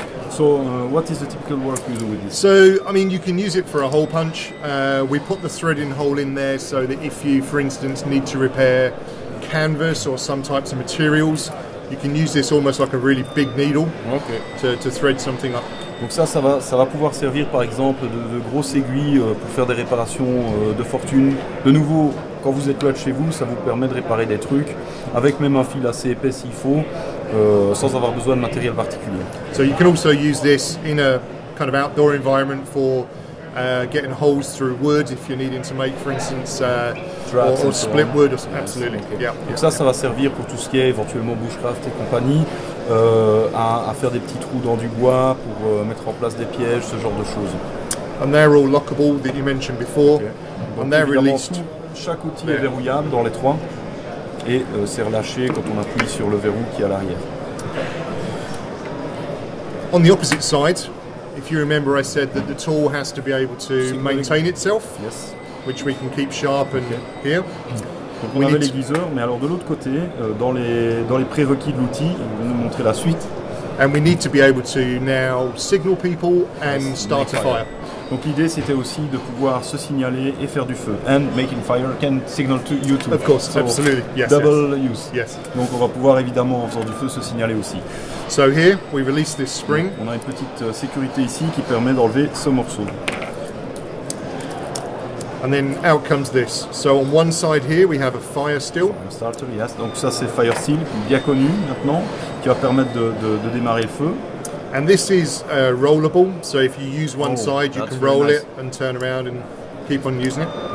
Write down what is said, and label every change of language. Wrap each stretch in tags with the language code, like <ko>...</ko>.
<en>So what is the typical work you do with this? So I mean you can use it for a hole punch. We put the threading hole in there so that if you for instance need to repair canvas or some types of materials, you can use this almost like a really big needle to thread something up.</en> <fr>Donc ça va pouvoir servir par exemple de grosses aiguilles pour faire des réparations de fortune. De nouveau, quand vous êtes là de chez vous, ça vous permet de réparer des trucs avec même un fil assez épais s'il faut, sans avoir besoin de matériel particulier.</fr> <en>So you can also use this in a kind of outdoor environment for getting holes through wood if you're needing to make, for instance, or split wood. Absolutely. Okay. Yeah.</en> <fr>Donc ça va servir pour tout ce qui est éventuellement bushcraft et compagnie, à faire des petits trous dans du bois pour mettre en place des pièges, ce genre de choses.</fr> <en>And they're all lockable that you mentioned before. Okay. Donc And they're released.</en> <fr>Chaque outil est verrouillable dans les 3 et c'est relâché quand on appuie sur le verrou qui est à l'arrière.</fr> <en>On the opposite side, if you remember, I said that the tool has to be able to maintain itself, yes, which we can keep sharp and here.</en> <fr>Donc on avait l'aiguiseur, mais alors de l'autre côté, dans les prérequis de l'outil, je vais vous montrer la suite.</fr> <en>And we need to be able to now signal people and start a fire.</en> <fr>Donc l'idée c'était aussi de pouvoir se signaler et faire du feu.</fr> <en>And making fire can signal to you too. Of course, so absolutely. Yes. Double use. Yes.</en> <fr>Donc on va pouvoir évidemment en faisant du feu se signaler aussi.</fr> <en>So here we release this spring.</en> <fr>On a une petite sécurité ici qui permet d'enlever ce morceau.</fr> <en>And then out comes this. So on one side here we have a fire still. Starter, yes.</en> <fr>Donc ça c'est Fire Steel, bien connu maintenant, qui va permettre de démarrer le feu.</fr> <en>And this is rollable, so if you use one side, you can roll it and turn around and keep on using it.</en>